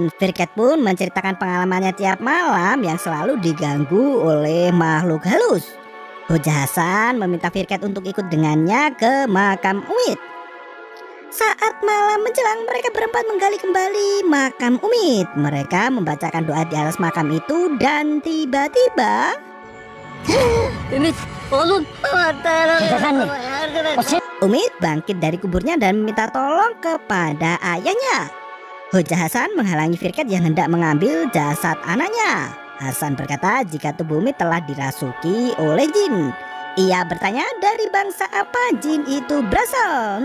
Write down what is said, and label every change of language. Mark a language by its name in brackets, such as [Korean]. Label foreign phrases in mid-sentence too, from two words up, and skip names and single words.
[Indonesian] Firket pun menceritakan pengalamannya tiap malam yang selalu diganggu oleh makhluk halus. Hoja Hasan meminta Firket untuk ikut dengannya ke makam Umit. Saat malam menjelang, mereka berempat menggali kembali makam Umit. Mereka membacakan doa di atas makam itu dan tiba-tiba [Turkish] Ümit, oğlum. [Indonesian] Umit bangkit dari kuburnya dan meminta tolong kepada ayahnya. Hoja Hasan menghalangi Firket yang hendak mengambil jasad anaknya. Hasan berkata jika tubuh Umit telah dirasuki oleh jin. Ia bertanya dari bangsa apa jin itu berasal.